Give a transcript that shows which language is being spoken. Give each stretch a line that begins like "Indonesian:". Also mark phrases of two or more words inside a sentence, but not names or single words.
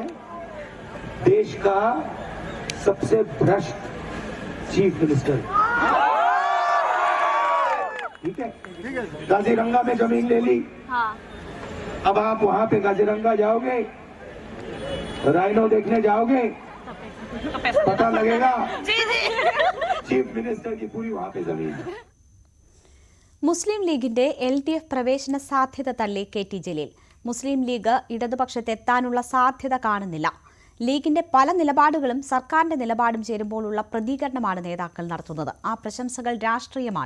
Hindi: देश का सबसे भ्रष्ट चीफ मिनिस्टर, ठीक है, काजीरंगा में जमीन ले ली। हाँ। अब आप वहां पे काजीरंगा जाओगे, राइनो देखने जाओगे, पता लगेगा चीफ मिनिस्टर की पूरी वहां पे जमीन है।
Malayalam: മുസ്ലിം ലീഗിന്റെ LDF പ്രവേശന സാധ്യത തള്ളി KT ജലീൽ. മുസ്ലിം ലീഗ് ഇടതുപക്ഷത്തെത്താനുള്ള സാധ്യത കാണുന്നില്ല. ലീഗിന്റെ പല നിലപാടുകളും സർക്കാരിന്റെ നിലപാടും ചേരുമ്പോഴുള്ള പ്രതികരണമാണ് നേതാക്കൾ നടത്തുന്നത്. ആ പ്രശംസകൾ രാഷ്ട്രീയമാണ്.